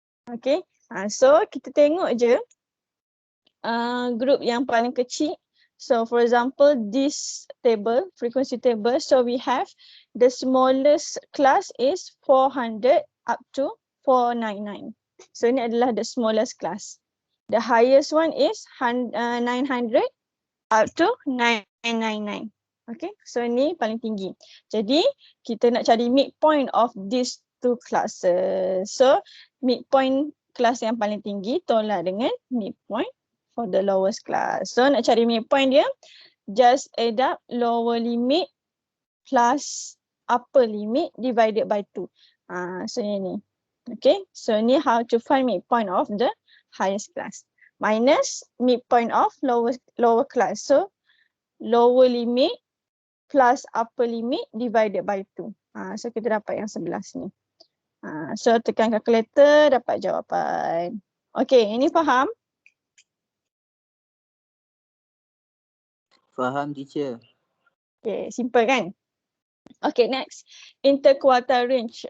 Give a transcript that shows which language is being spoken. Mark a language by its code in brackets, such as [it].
[ms] Okay, so kita tengok je group yang paling kecil. [en] So for example, this table, frequency table, so we have the smallest class is 400 up to 499. So [ms] ini adalah [en] the smallest class. The highest one is 900 up to 999. [ms] Okay, so ini paling tinggi. Jadi kita nak cari midpoint [en] of these two classes. [ms] So midpoint kelas yang paling tinggi tolak dengan midpoint [en] for the lowest class. So [ms] nak cari midpoint dia, [en] just add up lower limit plus upper limit divided by 2. [ms] So ini. [en] Okay, [ms] so ni [en] how to find midpoint of the highest class. Minus midpoint of lower class. So lower limit plus upper limit divided by 2. [ms] So kita dapat yang sebelah sini. So tekan calculator, dapat jawapan. Okay, ini faham? Faham, teacher. [en] Okay, simple kan? Okay, next. Interquartile range.